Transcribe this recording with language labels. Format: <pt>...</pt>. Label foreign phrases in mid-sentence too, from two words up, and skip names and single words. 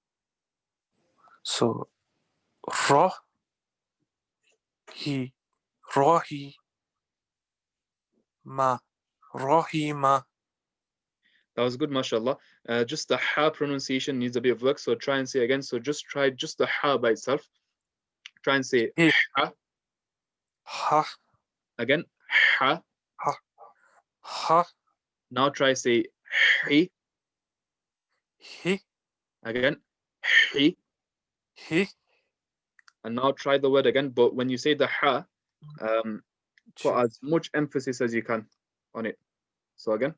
<en>So Ra, he, Rahi, ma, Rahima. That was good, mashallah. Just the ha pronunciation needs a bit of work, so try and say again. So just try just the ha by itself. Try and say He, ha ha, again. Ha. ha, ha, Now try say hi he, again. Hi. he. And now try the word again. But when you say the ha, put as much emphasis as you can on it. So again.</en>